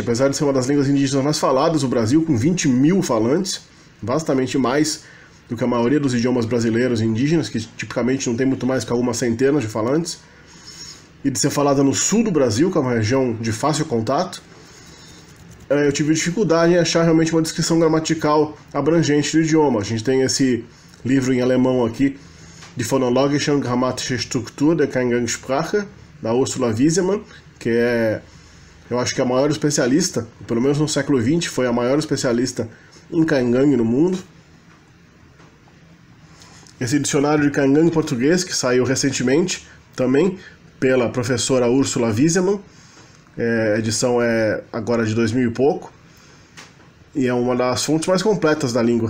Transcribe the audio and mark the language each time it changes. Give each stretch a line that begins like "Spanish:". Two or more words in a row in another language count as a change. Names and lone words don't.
Portuguese: Apesar de ser uma das línguas indígenas mais faladas do Brasil, com 20 mil falantes, bastante mais do que a maioria dos idiomas brasileiros indígenas, que tipicamente não tem muito mais que algumas centenas de falantes, e de ser falada no sul do Brasil, que é uma região de fácil contato, eu tive dificuldade em achar realmente uma descrição gramatical abrangente do idioma. A gente tem esse livro em alemão aqui, de Phonologische und Grammatische Struktur der Caingangue-Sprache, da Ursula Wiesemann, que é, eu acho que a maior especialista, pelo menos no século XX, foi a maior especialista em Caingangue no mundo. Esse dicionário de Caingangue português, que saiu recentemente, também pela professora Ursula Wiesemann, a edição é agora de 2000 e pouco, e é uma das fontes mais completas da língua.